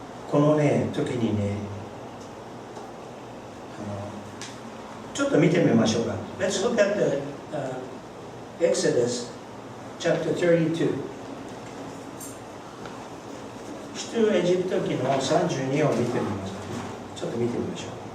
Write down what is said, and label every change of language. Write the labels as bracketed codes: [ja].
[ja] このね、時にね、ちょっと見てみましょうか。 [en] Let's look at the Exodus chapter 32. [ja] 出エジプト記の32を見てみましょう。ちょっと見てみましょう。